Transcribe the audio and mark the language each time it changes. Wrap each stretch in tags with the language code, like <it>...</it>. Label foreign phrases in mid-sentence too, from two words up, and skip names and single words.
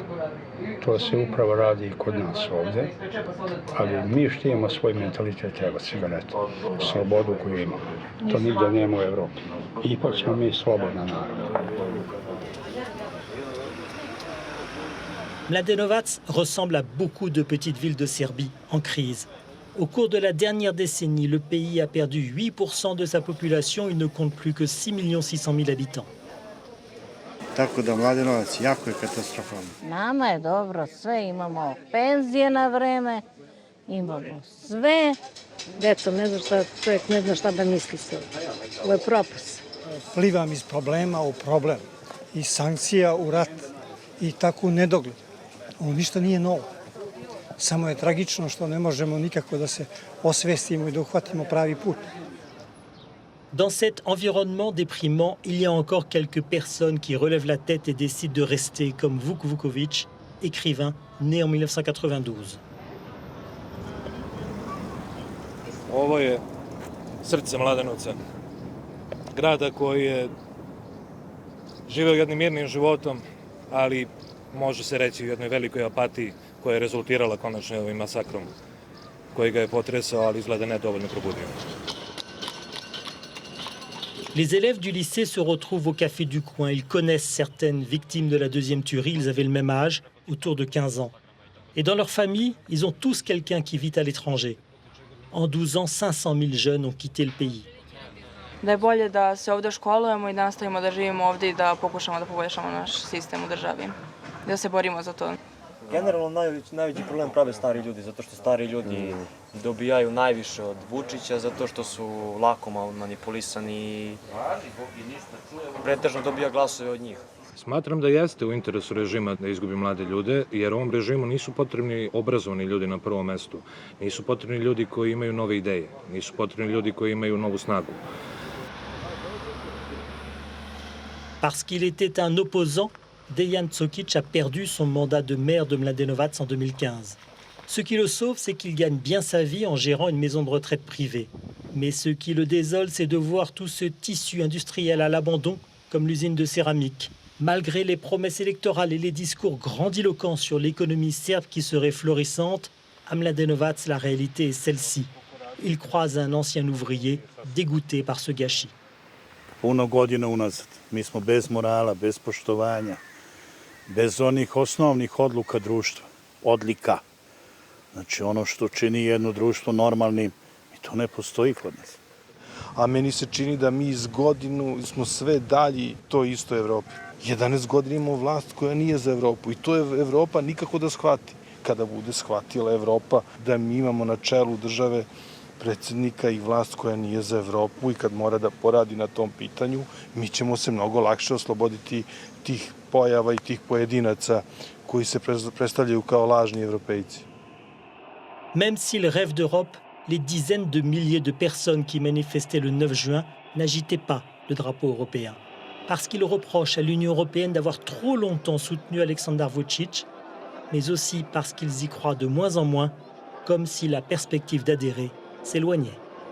<sr>To se upravo radi i kod nas ovde, ali mi štijemo svoj mentalitet, evo cigaretu, slobodu koju imamo. To nigde nema u Evropi. Ipak smo mi slobodan narod.</sr> <fr>Mladenovac ressemble à beaucoup de petites villes de Serbie en crise. Au cours de la dernière décennie, le pays a perdu 8% de sa population. Il ne compte plus que 6 600 000 habitants.</fr> <sr>Tako da Mladenovac jako je katastrofalno. Nama je dobro, sve imamo penzije na vreme, imamo sve. Deco, ne zna šta, čovjek ne zna šta da misli se. Ovo je propast. Plivam iz problema u problem, iz sankcija u rat i tako u nedogled. Ovo ništa nije novo. Samo je tragično što ne možemo nikako da se osvestimo i da uhvatimo pravi put.</sr> <fr>Dans cet environnement déprimant, il y a encore quelques personnes qui relèvent la tête et décident de rester, comme Vuk Vuković, écrivain né en 1992.</fr> <sr>Ovo je srce Mladenovca, grada koji je živeo jednim mirnim životom, ali može se reći u jednoj velikoj apatiji koja je rezultirala konačno ovim masakrom koji ga je potresao, ali izgleda ne dovoljno probudio.</sr> <fr>Les élèves du lycée se retrouvent au café du coin. Ils connaissent certaines victimes de la deuxième tuerie. Ils avaient le même âge, autour de 15 ans. Et dans leur famille, ils ont tous quelqu'un qui vit à l'étranger. En 12 ans, 500 000 jeunes ont quitté le pays.</fr> <sr>Da je bolje da se ovde školujemo i da nastavimo da živimo ovde i da pokušamo da poboljšamo naš sistem u državi. Da se borimo za to. Generalno najveći problem prave stari ljudi, zato što stari ljudi dobijaju najviše od Vučića, zato što su lako manipulisani i pretežno dobija glasove od njih. Smatram da jeste u interesu režima da izgubi mlade ljude, jer ovom režimu nisu potrebni obrazovani ljudi na prvom mestu. Nisu potrebni ljudi koji imaju nove ideje, nisu potrebni ljudi koji imaju novu snagu.</sr> <fr>Parce qu'il était un opposant, Dejan Cokic a perdu son mandat de maire de Mladenovac en 2015. Ce qui le sauve, c'est qu'il gagne bien sa vie en gérant une maison de retraite privée. Mais ce qui le désole, c'est de voir tout ce tissu industriel à l'abandon, comme l'usine de céramique. Malgré les promesses électorales et les discours grandiloquents sur l'économie serbe qui serait florissante, à Mladenovac, la réalité est celle-ci. Il croise un ancien ouvrier dégoûté par ce gâchis.</fr> <sr>Puno godina unazad. Mi smo bez morala, bez poštovanja, bez onih osnovnih odluka društva, odlika. Znači ono što čini jedno društvo normalnim, i to ne postoji kod nas. A meni se čini da mi iz godinu smo sve dalji toj istoj Evropi. 11 godina imamo vlast koja nije za Evropu i to je Evropa nikako da shvati. Kada bude shvatila Evropa da mi imamo na čelu države predsjednika i vlast koja nije za Evropu i kad mora da poradi na tom pitanju, mi ćemo se mnogo lakše osloboditi tih pojava i tih pojedinaca koji se predstavljaju kao lažni evropejci.</sr> <fr>Même s'il rêve d'Europe, les dizaines de milliers de personnes qui manifestaient le 9 juin n'agitaient pas le drapeau européen. Parce qu'ils reprochent à l'Union européenne d'avoir trop longtemps soutenu Aleksandar Vučić, mais aussi parce qu'ils y croient de moins en moins, comme si la perspective d'adhérer s'éloignait.</fr>